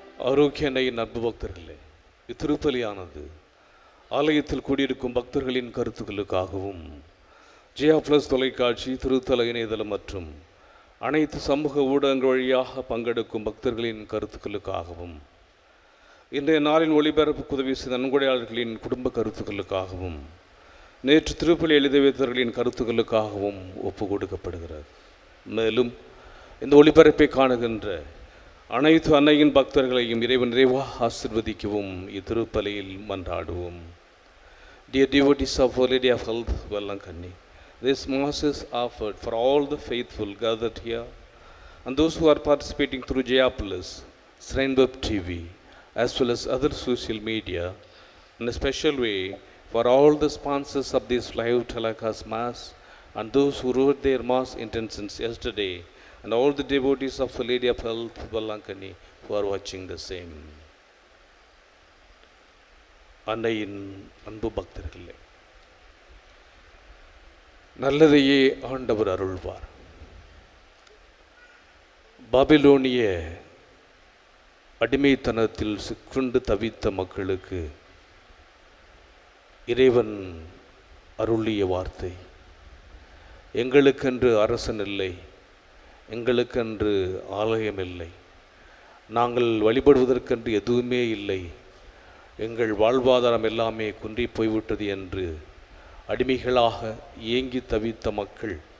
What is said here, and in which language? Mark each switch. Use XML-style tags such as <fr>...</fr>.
<ta>ஆரோக்கியனை நட்பு பக்தர்களே, இத்திருப்பலியானது ஆலயத்தில் கூடியிருக்கும் பக்தர்களின் கருத்துக்களுக்காகவும் ஜியா பிளஸ் தொலைக்காட்சி, திருத்தல இணையதளம் மற்றும் அனைத்து சமூக ஊடகங்கள் வழியாக பங்கெடுக்கும் பக்தர்களின் கருத்துக்களுக்காகவும் இன்றைய நாளின் ஒளிபரப்புக்கு உதவி செய்த நன்கொடையாளர்களின் குடும்ப கருத்துக்களுக்காகவும் நேற்று திருப்பலி எழுதி வைத்தவர்களின் கருத்துக்களுக்காகவும் ஒப்பு கொடுக்கப்படுகிறது. மேலும் இந்த ஒளிபரப்பை காணுகின்ற அனைத்து அன்னையின் பக்தர்களையும் இறைவன் நிறைவாக ஆசிர்வதிக்கவும் இத்திருப்பலியில் மன்றாடுவோம்.</ta> <en>Dear devotees of Our Lady of Health, Vellankani, this Mass is offered for all the faithful gathered here and those who are participating through Jayapolis, Shrine Web TV, as well as other social media, in a special way for all the sponsors of this live telecast Mass and those who wrote their Mass intentions yesterday, and all the devotees of Our Lady of Health, Vellankani, who are watching the same.</en> <ta>அன்னையின் அன்பு பக்தர்களே, நல்லதையே ஆண்டவர் அருள்வார். பாபிலோனிய அடிமைத்தனத்தில் சிக்குண்டு தவித்த மக்களுக்கு இறைவன் அருளிய வார்த்தை, எங்களுக்கென்று அரசன் இல்லை, எங்களுக்கென்று ஆலயம் இல்லை, நாங்கள் வழிபடுவதற்கென்று எதுவுமே இல்லை, எங்கள் வாழ்வாதாரம் எல்லாமே குன்றி போய்விட்டது என்று அடிமைகளாக ஏங்கி தவித்த மக்கள்</ta>